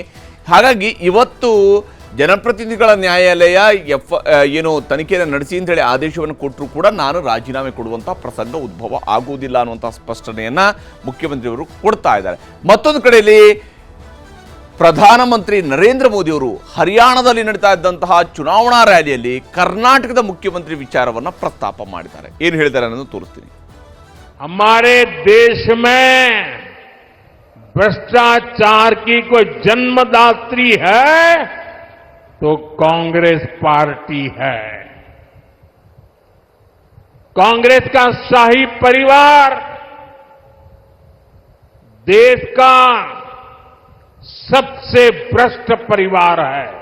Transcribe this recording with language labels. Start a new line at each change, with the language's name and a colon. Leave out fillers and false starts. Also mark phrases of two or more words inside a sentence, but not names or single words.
Kannada: ಹಾಗಾಗಿ ಇವತ್ತು ಜನಪ್ರತಿನಿಧಿಗಳ ನ್ಯಾಯಾಲಯ ಏನು ತನಿಖೆಯನ್ನು ನಡೆಸಿ ಅಂತ ಹೇಳಿ ಆದೇಶವನ್ನು ಕೊಟ್ಟರೂ ಕೂಡ ನಾನು ರಾಜೀನಾಮೆ ಕೊಡುವಂಥ ಪ್ರಸಂಗ ಉದ್ಭವ ಆಗುವುದಿಲ್ಲ ಅನ್ನುವಂಥ ಸ್ಪಷ್ಟನೆಯನ್ನು ಮುಖ್ಯಮಂತ್ರಿಯವರು ಕೊಡ್ತಾ ಇದ್ದಾರೆ. ಮತ್ತೊಂದು ಕಡೆಯಲ್ಲಿ ಪ್ರಧಾನಮಂತ್ರಿ ನರೇಂದ್ರ ಮೋದಿಯವರು ಹರಿಯಾಣದಲ್ಲಿ ನಡೀತಾ ಇದ್ದಂತಹ ಚುನಾವಣಾ ರ್ಯಾಲಿಯಲ್ಲಿ ಕರ್ನಾಟಕದ ಮುಖ್ಯಮಂತ್ರಿ ವಿಚಾರವನ್ನು ಪ್ರಸ್ತಾಪ ಮಾಡಿದ್ದಾರೆ. ಏನು ಹೇಳಿದ್ದಾರೆ ಅನ್ನೋದು ತೋರಿಸ್ತೀನಿ.
Hindi: हमारे देश में भ्रष्टाचार की कोई जन्मदात्री है तो कांग्रेस पार्टी है. कांग्रेस का शाही परिवार देश का सबसे भ्रष्ट परिवार है.